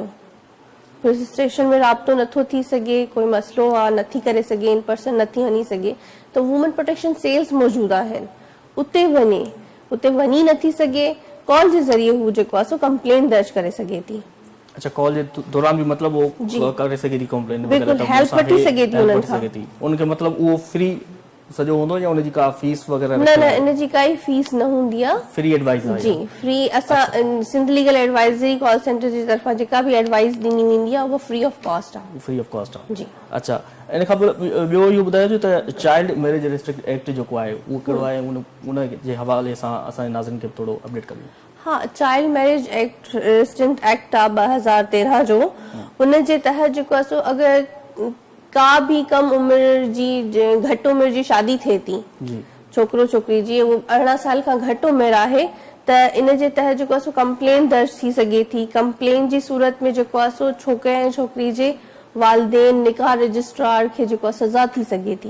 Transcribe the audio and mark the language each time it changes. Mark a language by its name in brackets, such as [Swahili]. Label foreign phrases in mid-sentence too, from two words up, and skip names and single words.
[Sindhi] पुलिस स्टेशन में राब्तो नथो थी सघे, कोई मसइलो आहे, नथी करे सघे, [English] in person [Sindhi] नथी वञी सघे, त [English] women protection cells [Sindhi] मौजूदु आहिनि, उते वञे। उते वञी नथी सघे, कॉल जे ज़रिए हू जेको आहे सो कंप्लेन दर्ज करे सघे थी। अच्छा, कॉल जे दौरान भी मतलब वो करे सके थी कंप्लेन, बिल्कुल हेल्प वठी सके थी उन्हनि खां। उनके मतलब वो फ्री सजो होंदो या उनजी का फीस वगैरह? न न, इनजी काई फीस न हूंदी आहे, [English] free advice [Sindhi] आहे जी फ्री। असां सिंध लीगल एडवाइज़री कॉल सेंटर जी तरफां जेका भी एडवाइस ॾिनी वेंदी आहे वो [English] free of cost [Sindhi] आहे। [English] free of cost [Sindhi] आहे, जी। अच्छा, इन खां ॿियो इहो ॿुधायो जो त चाइल्ड मैरिज रिस्ट्रिक्ट एक्ट जेको आहे उहो कहिड़ो आहे, उन जे हवाले सां असांजे नाज़रीन खे थोरो अपडेट करियो। हाँ, चाइल्ड मैरिज एक्ट रेसिडेंट एक्ट आहे 2013 जो। उन जे तहत जेको आहे सो अगरि का भी कम उम्र जी, घटि उम्र जी शादी थिए थी, छोकिरो छोकिरी जी, वो 18 साल खां घटि उम्र आहे, त इन जे तहत जेको आहे सो कंप्लेन दर्ज थी सघे थी। कंप्लेन जी सूरत में जेको आहे सो छोकिरे ऐं छोकिरी जे वालिदेन, निकाह रजिस्ट्रार खे जेको आहे सज़ा थी सघे थी।